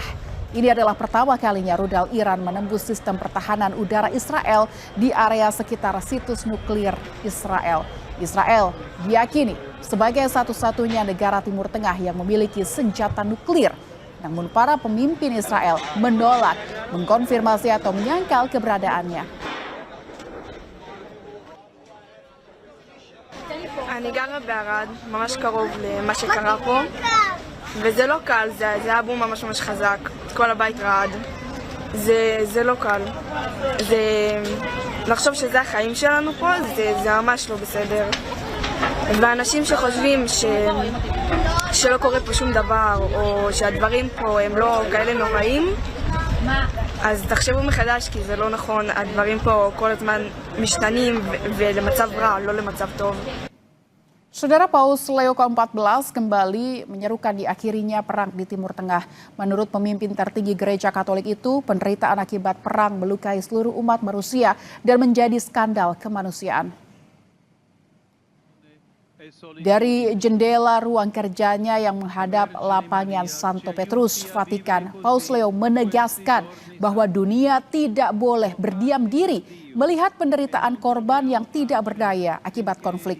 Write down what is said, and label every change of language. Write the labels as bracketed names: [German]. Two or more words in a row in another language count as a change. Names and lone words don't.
[Indonesian] Ini adalah pertama kalinya rudal Iran menembus sistem pertahanan udara Israel di area sekitar situs nuklir Israel. Israel diyakini sebagai satu-satunya negara Timur Tengah yang memiliki senjata nuklir. Namun para pemimpin Israel menolak mengkonfirmasi atau menyangkal keberadaannya. [Hebrew] אני גרה בערד, ממש קרוב למה שקרה פה, וזה לא קל, זה היה בום ממש ממש חזק, כל הבית רעד, זה לא קל, לחשוב שזה החיים שלנו פה, זה ממש לא בסדר, ואנשים שחושבים שלא קורה פה שום דבר, או שהדברים פה הם לא כאלה נוראים, אז תחשבו מחדש, כי זה לא נכון, הדברים פה כל הזמן משתנים ולמצב רע, לא למצב טוב. [Indonesian] Saudara, Paus Leo ke-14 kembali menyerukan diakhirinya perang di Timur Tengah. Menurut pemimpin tertinggi Gereja Katolik itu, penderitaan akibat perang melukai seluruh umat manusia dan menjadi skandal kemanusiaan. Dari jendela ruang kerjanya yang menghadap lapangan Santo Petrus, Vatikan, Paus Leo menegaskan bahwa dunia tidak boleh berdiam diri melihat penderitaan korban yang tidak berdaya akibat konflik.